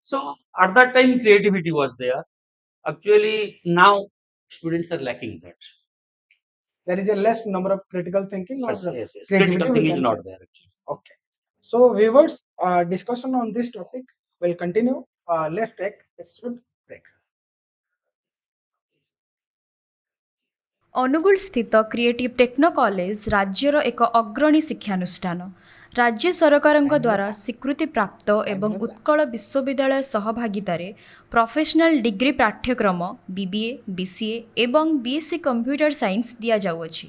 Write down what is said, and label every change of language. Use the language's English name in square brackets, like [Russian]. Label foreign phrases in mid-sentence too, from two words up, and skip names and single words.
[English] So at that time, creativity was there. Actually, now students are lacking that. There is a less number of critical thinking or Yes, yes, yes. creativity, Critical we thing is can say. not there actually. Okay. So, viewers, discussion on this topic will continue. Let's take a short break. [Odia] ଅନୁଗୁଳସ୍ଥିତ କ୍ରିଏଟିଭ୍ ଟେକ୍ନୋ କଲେଜ ରାଜ୍ୟର ଏକ ଅଗ୍ରଣୀ ଶିକ୍ଷାନୁଷ୍ଠାନ। ରାଜ୍ୟ ସରକାରଙ୍କ ଦ୍ୱାରା ସ୍ୱୀକୃତିପ୍ରାପ୍ତ ଏବଂ ଉତ୍କଳ ବିଶ୍ୱବିଦ୍ୟାଳୟ ସହଭାଗିତାରେ [English] professional degree [Odia] ପାଠ୍ୟକ୍ରମ BBA, BCA ଏବଂ BSc [English] computer science [Odia] ଦିଆଯାଉଅଛି।